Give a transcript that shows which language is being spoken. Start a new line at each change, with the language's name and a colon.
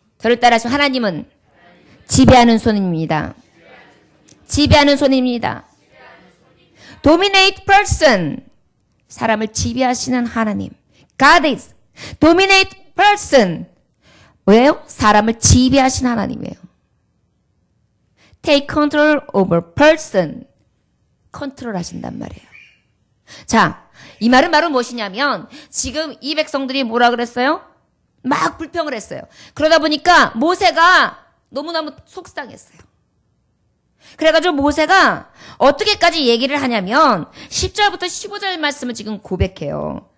Korean: 저를 따라 하시면 하나님은 지배하는 손입니다. 지배하는 손입니다.
English: Dominate person.
Korean: 사람을 지배하시는 하나님.
English: God is dominate person.
Korean: 왜요? 사람을 지배하신 하나님이에요.
English: Take control over person.
Korean: 컨트롤 하신단 말이에요. 자, 이 말은 바로 무엇이냐면 지금 이 백성들이 뭐라 그랬어요? 막 불평을 했어요. 그러다 보니까 모세가 너무너무 속상했어요. 그래가지고 모세가 어떻게까지 얘기를 하냐면 10절부터 15절 말씀을 지금 고백해요.